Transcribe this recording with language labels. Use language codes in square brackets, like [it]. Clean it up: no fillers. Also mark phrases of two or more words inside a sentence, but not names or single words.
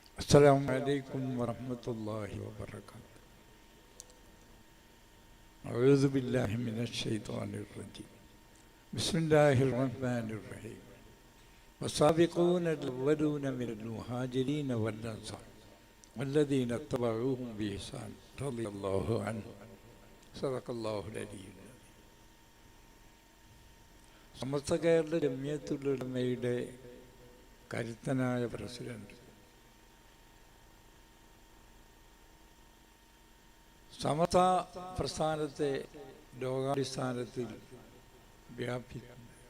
[ar] السلام عليكم ورحمة الله وبركاته. أعوذ بالله من الشيطان الرجيم. بسم الله الرحمن الرحيم. والسابقون الأولون من المهاجرين والأنصار والذين اتبعوهم بإحسان رضي الله عنهم صدق الله العلي العظيم. [ml] സമസ്ത കേരള ജമിയത്തുൽ ഉലമയുടെ കരുത്തനായ പ്രസിഡന്റ്, സമസ്ത പ്രസ്ഥാനത്തെ ലോകാടിസ്ഥാനത്തിൽ വ്യാപിക്കുന്നു.